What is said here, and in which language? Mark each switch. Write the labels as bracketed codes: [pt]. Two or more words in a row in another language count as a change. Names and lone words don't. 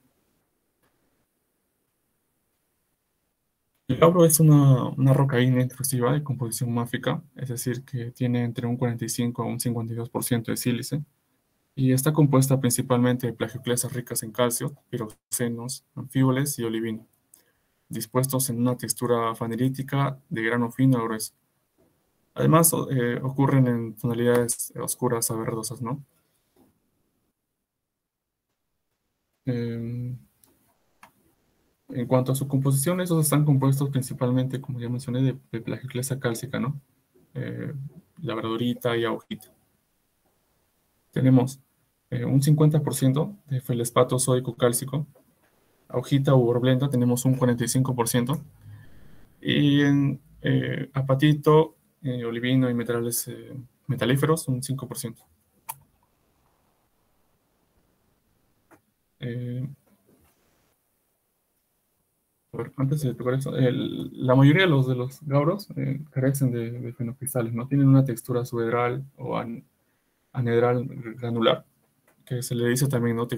[es] El gabro es una roca ígnea intrusiva de composición máfica, es decir, que tiene entre un 45 a un 52% de sílice, y está compuesta principalmente de plagioclasas ricas en calcio, piroxenos, anfíboles y olivino, dispuestos en una textura fanerítica de grano fino a grueso. Además, ocurren en tonalidades oscuras a verdosas, ¿no? Eh, en cuanto a su composición, esos están compuestos principalmente, como ya mencioné, de plagioclasa cálcica, ¿no? Eh, Labradorita y augita. Tenemos un 50% de feldespato sódico cálcico, augita u horblenda tenemos un 45%, y en apatito, olivino y metales metalíferos un 5%. Eh, a ver, antes de tocar eso, la mayoría de los gauros carecen de fenocristales, no tienen una textura subedral o anhedral granular, que se le dice también, ¿no?